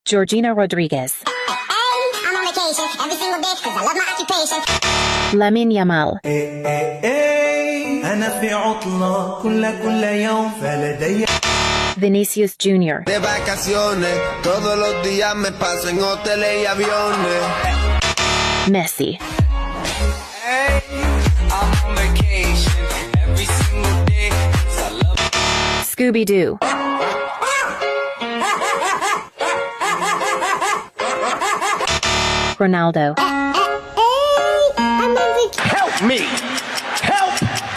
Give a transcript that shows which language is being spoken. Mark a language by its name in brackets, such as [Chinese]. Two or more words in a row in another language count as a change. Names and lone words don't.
[English] Georgina Rodriguez. I'm on vacation every single day because I love my occupation. Lamine Yamal. [Arabic] أنا في عطلة كل يوم فلدي [Spanish] Vinicius Jr. De vacaciones, todos los días me paso en hoteles y aviones. [English] Messi. Hey, I'm on vacation every single day 'cause I love Scooby-Doo. Ronaldo. Help me! Help me!